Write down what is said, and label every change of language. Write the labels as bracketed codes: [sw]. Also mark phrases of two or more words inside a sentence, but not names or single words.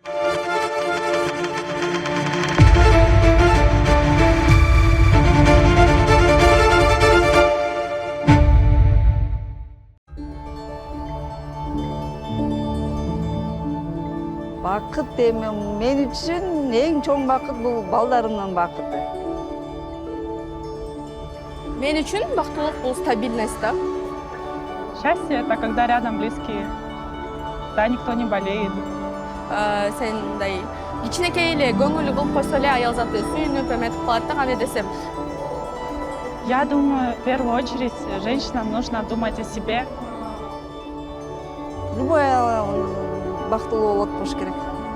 [ky] Бақыт эми мен үчүн эң чоң бақыт бул балдарымдын бақыты. Мен үчүн бактылык бул стабильность да. [ru] Счастье — это когда рядом близкие, да, никто не болеет. [ky] Сен мындай кичинекей эле көңүл кылып койсо эле аял заты сүйүнүп эметип калат да, кандай десем. [ru] Я думаю, в первую очередь женщинам нужно думать о себе. [ky] Любой аял бактылуу болот болуш керек.